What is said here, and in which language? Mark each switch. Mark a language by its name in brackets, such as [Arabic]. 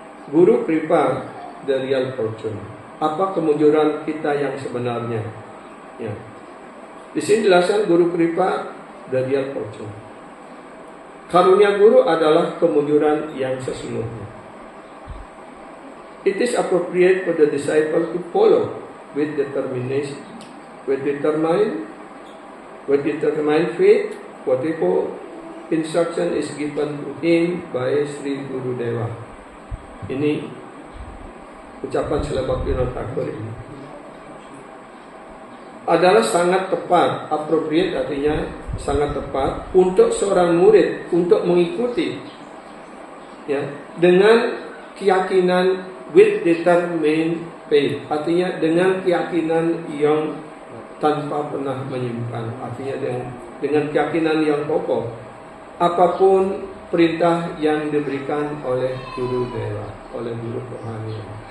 [Indonesian] Guru Kripa, [English] the real fortune. [Indonesian] Apa kemujuran kita yang sebenarnya? Ya. Di sini dijelaskan Guru Kripa, [English] the real fortune. [Indonesian] Karunia guru adalah kemujuran yang sesungguhnya. [English] It is appropriate for the disciple to follow with determination, with determined faith, whatever instruction is given to him by Sri Guru Deva. [Indonesian] Ini ucapan Srila Bhaktivinoda Thakur ini adalah sangat tepat, appropriate artinya sangat tepat untuk seorang murid untuk mengikuti, ya, dengan keyakinan [English] with determined faith, [Indonesian] artinya dengan keyakinan yang tanpa pernah menyimpan, artinya dengan keyakinan yang kokoh apapun perintah yang diberikan oleh Guru Dewa, oleh Guru Rohani.